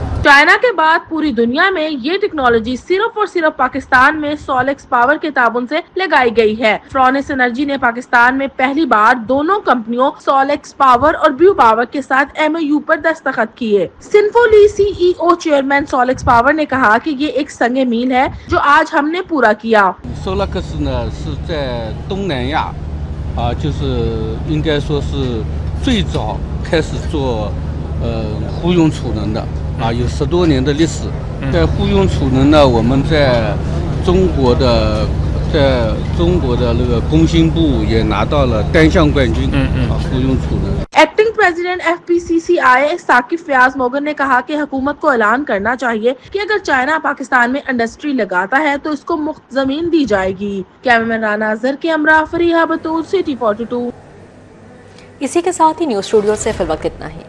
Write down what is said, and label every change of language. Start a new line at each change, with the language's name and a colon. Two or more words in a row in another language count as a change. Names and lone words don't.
Urdu: چائنا کے بعد پوری دنیا میں یہ ٹیکنالوجی صرف اور صرف پاکستان میں سولیکس پاور کے تعاون سے لگائی گئی ہے۔ فرونس انرجی نے پاکستان میں پہلی بار دونوں کمپنیوں سولیکس پاور اور بیو پاور کے ساتھ MOU پر دستخط کیے۔ سنفولی CEO چیئرمین سولیکس پاور نے کہا کہ یہ ایک سنگ میل ہے جو آج ہم نے پورا کیا۔
Chinese: سولیکس 呢是在东南亚就是应该说是最早开始做互用储能的有10多年的历史。在互用储能呢，我们在中国的那个工信部也拿到了单项冠军。互用储能。
Urdu: ایکٹنگ پریزیڈنٹ FPCCI ثاقب فیاض موغن نے کہا کہ حکومت کو اعلان کرنا چاہیے کہ اگر چائنا پاکستان میں انڈسٹری لگاتا ہے تو اس کو مفت زمین دی جائے گی۔ کیمرمین رانا اظہر کے ہمراہ فریحہ بطول، City 42۔ اسی کے ساتھ ہی نیوز اسٹوڈیو سے فی الوقت اتنا ہی۔